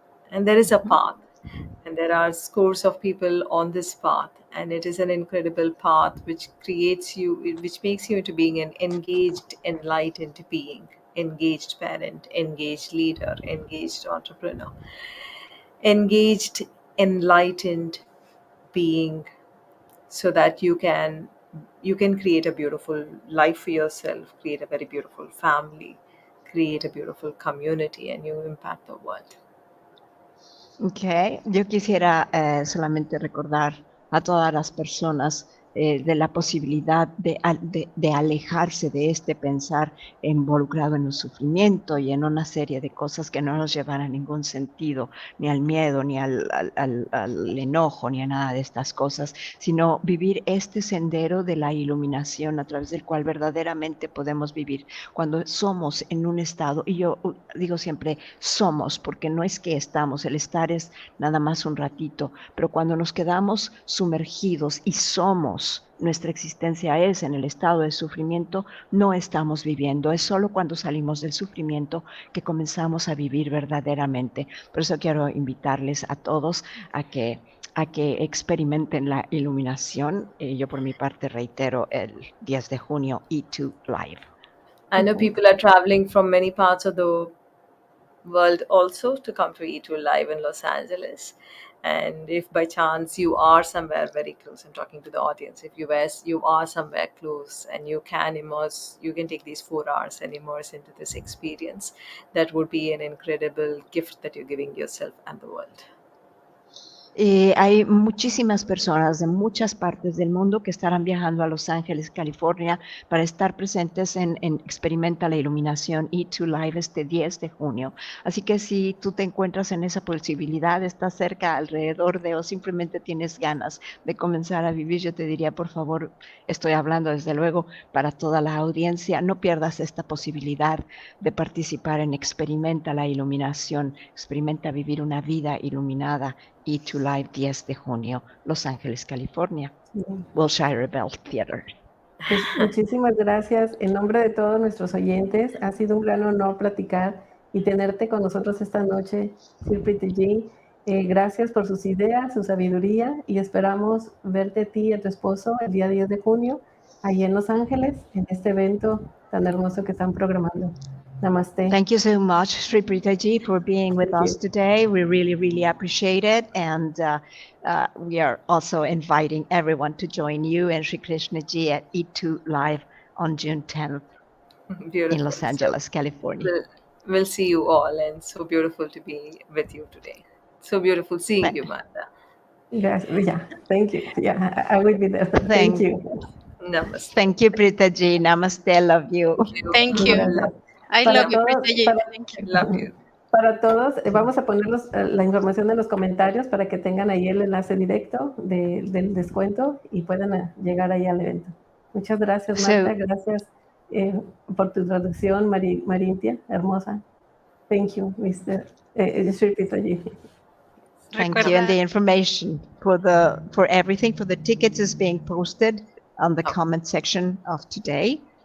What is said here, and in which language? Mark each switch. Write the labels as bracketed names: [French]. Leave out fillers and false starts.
[English] And there is a path, and there are scores of people on this path, and it is an incredible path which makes you into being an engaged, enlightened being, engaged parent, engaged leader, engaged entrepreneur, engaged, enlightened being, so that you can create a beautiful life for yourself, create a very beautiful family, create a beautiful community, and you impact the world. Okay. [Spanish] Yo quisiera solamente recordar a todas las personas de la posibilidad de alejarse de este pensar involucrado en el sufrimiento y en una serie de cosas que no nos llevan a ningún sentido, ni al miedo, ni al enojo, ni a nada de estas cosas, sino vivir este sendero de la iluminación a través del cual verdaderamente podemos vivir cuando somos en un estado, y yo digo siempre somos, porque no es que estamos, el estar es nada más un ratito, pero cuando nos quedamos sumergidos y somos, nuestra existencia es en el estado de sufrimiento, no estamos viviendo. Es solo cuando salimos del sufrimiento que comenzamos a vivir verdaderamente. Por eso quiero invitarles a todos a que experimenten la iluminación. Yo por mi parte reitero el 10 de junio E2 Live. I know people are traveling from many parts of the world also to come to E2 Live in Los Angeles. And if by chance you are somewhere very close, I'm talking to the audience, if you are somewhere close and you can take these 4 hours and immerse into this experience, that would be an incredible gift that you're giving yourself and the world. Hay muchísimas personas de muchas partes del mundo que estarán viajando a Los Ángeles, California, para estar presentes en Experimenta la Iluminación E2 Live este 10 de junio. Así que si tú te encuentras en esa posibilidad, estás cerca, alrededor de, o simplemente tienes ganas de comenzar a vivir, yo te diría, por favor, estoy hablando desde luego para toda la audiencia, no pierdas esta posibilidad de participar en Experimenta la Iluminación, experimenta vivir una vida iluminada. E2 Live 10 de junio, Los Ángeles, California, Wilshire Bell Theater. Pues muchísimas gracias. En nombre de todos nuestros oyentes, ha sido un gran honor platicar y tenerte con nosotros esta noche, Sri Preethaji. Gracias por sus ideas, su sabiduría, y esperamos verte a ti y a tu esposo el día 10 de junio, allí en Los Ángeles, en este evento tan hermoso que están programando. [Hindi] Namaste. [English] Thank you so much, Sri Preethaji, for being with us today. We really, really appreciate it. And we are also inviting everyone to join you and Sri Krishnaji at E2 Live on June 10th in Los Angeles, California. we'll see you all, and so beautiful to be with you today. So beautiful seeing you, Martha. Yes, yeah, thank you. Yeah, I will be there. Thank you. Namaste. Thank you, Preethaji. Namaste. Love you. Thank you. [Spanish] Gracias. [English] I [Spanish] Para [English] love you, [Spanish] todos, [English] Preethaji. [Spanish] para- [English] Thank you. Love you. [Spanish] Para todos, vamos a poner la información en los comentarios para que tengan ahí el enlace directo del descuento y puedan llegar ahí al evento. Muchas gracias, Marta. Gracias por tu traducción, Marintia, hermosa. [English] Thank you, Mr. Sri Preethaji. Thank you. And the information for everything, for the tickets is being posted on the comment section of today.